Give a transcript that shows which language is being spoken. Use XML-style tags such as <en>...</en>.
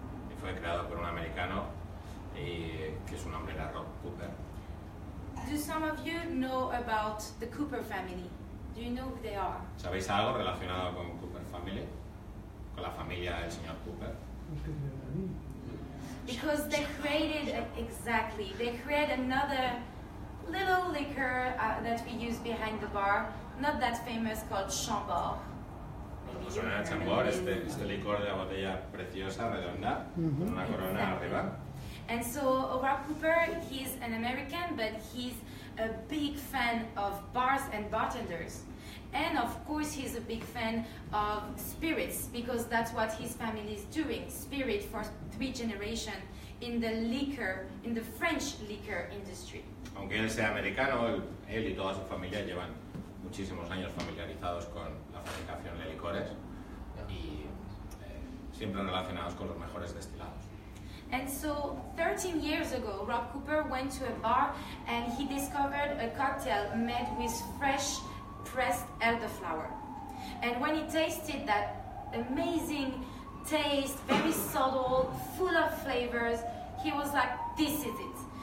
<es>Y fue creado por un americano que su nombre era Rob Cooper.</es> <en>Do some of you know about the Cooper family? Do you know who they are?</en> <es>¿Sabéis algo relacionado con Cooper Family? Con la familia del señor Cooper.</es> <en>Because they created, they created another little liquor that we use behind the bar, not that famous, called Chambord.</en> <es>Pues suena el Chambord, este licor de la botella preciosa, redonda, con una corona arriba.</es> <en>And so Rob Cooper, he's an American, but he's a big fan of bars and bartenders. And of course, he's a big fan of spirits, because that's what his family is doing, spirit for 3 generations in the French liquor industry.</en> <es>Aunque él sea americano, él y toda su familia llevan muchísimos años familiarizados con la fabricación de licores y siempre relacionados con los mejores destilados.</es> <en>And so 13 years ago, Rob Cooper went to a bar and he discovered a cocktail made with fresh pressed elderflower. And when he tasted that amazing taste, very subtle, full of flavors, he was like, this is it.</en>